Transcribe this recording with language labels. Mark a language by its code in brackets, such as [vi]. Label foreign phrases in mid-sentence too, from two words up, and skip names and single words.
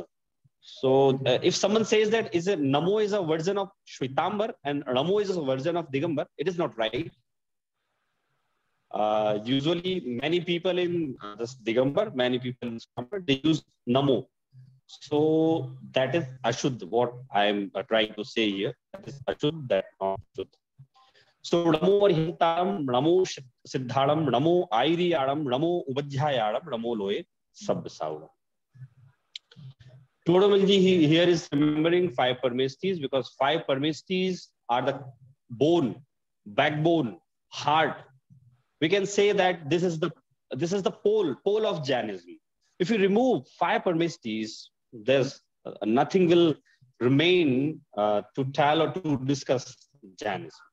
[en] So if someone says that Namo is a version of Shwetambar and Namo is a version of Digambar, it is not right. Usually many people in this Digambar, many people in Shwetambar, they use Namo. So that is Ashuddh, what I am trying to say here. That is Ashuddh, that is not Ashuddh. [pra] So Namo Arihantaram, Namo Siddharam, Namo Airiyaram, Namo Vajjayaram, Namo Loe Sabdasavam. [en] Todumalji here is remembering 5 Paramestis, because 5 Paramestis are the bone, backbone, heart. We can say that this is the this is the pole of Jainism. If you remove 5 Parmeshtis, there's nothing will remain to tell or to discuss Jainism.